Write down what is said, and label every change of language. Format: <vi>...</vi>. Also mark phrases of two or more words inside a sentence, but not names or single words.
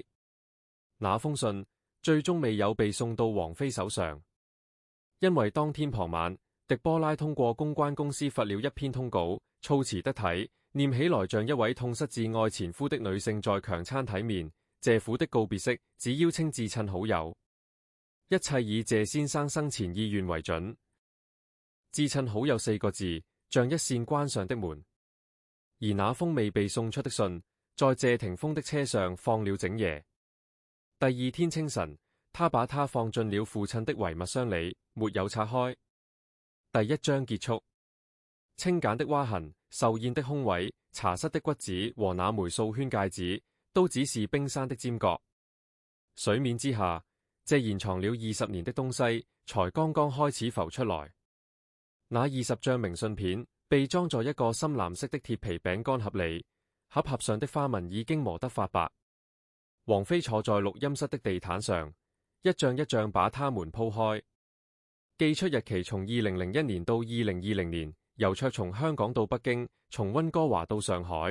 <zh>那封信最終未有被送到王菲手上，因為當天傍晚，狄波拉通過公關公司發了一篇通告，措辭得體，念起來像一位痛失摯愛前夫的女性在強餐體面。謝府的告別式只邀請至親好友，一切以謝先生生前意願為準。至親好友4 個字，像一扇關上的門。而那封未被送出的信，在謝霆鋒的車上放了整夜。第二天清晨，他把它放進了父親的遺物箱裡，沒有拆開。第一章結束。清簡的劃痕、壽宴的空位、茶室的骨子和那枚素圈戒指，都只是冰山的尖角。水面之下，謝賢藏了20年的東西，才剛剛開始浮出來。那20張明信片被裝在一個深藍色的鐵皮餅乾盒裡，盒上的花紋已經磨得發白。王菲坐在錄音室的地毯上，一張一張把它們鋪開。寄出日期從2001年到2020年， 郵戳從香港到北京，從溫哥華到上海。</zh>